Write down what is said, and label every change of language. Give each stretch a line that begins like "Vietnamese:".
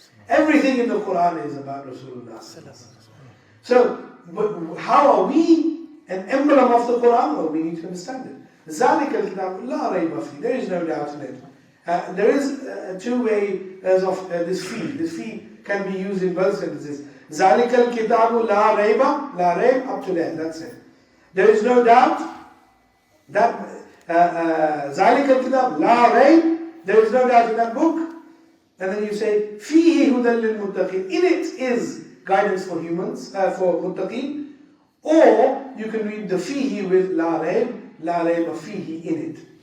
English: Everything in the Quran is about Rasulullah. So, how are we an emblem of the Quran? Well, we need to understand it.
Arabic: ذَلِكَ الْكِتَابُ لَا رَيْبَ فِيهِ.
English: There is no doubt in it. There is two ways of this fee. This fee can be used in both sentences.
Arabic: ذَلِكَ الْكِتَابُ لَا رَيْبَ, لَا رَيْب,
English: up to there, that's it. There is no doubt that
Arabic: ذَلِكَ الْكِتَابُ لَا رَيْب,
English: there is no doubt in that book. And then you say,
Arabic: فِيهِ هُدًى لِلْمُتَّقِينَ,
English: in it is guidance for humans, for muttaqeen. Or you can read the fihi with la rayb fihi in it.